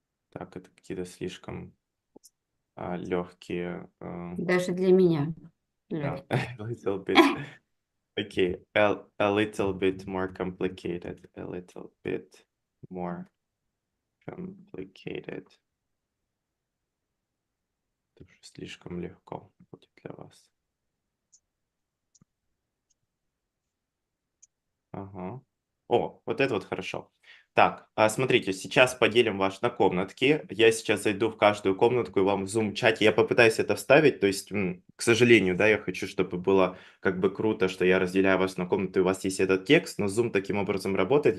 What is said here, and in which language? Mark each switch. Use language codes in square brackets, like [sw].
[ru] Так, это какие-то слишком легкие. Даже для меня. [en] A little bit. Okay, a little bit more complicated. A little bit more complicated. [ru] Это уже слишком легко будет для вас. Ага. О, вот это вот хорошо. Так, смотрите, сейчас поделим вас на комнатки. Я сейчас зайду в каждую комнатку и вам в Zoom-чате. Я попытаюсь это вставить, то есть, к сожалению, да, я хочу, чтобы было как бы круто, что я разделяю вас на комнаты, у вас есть этот текст, но Zoom таким образом работает.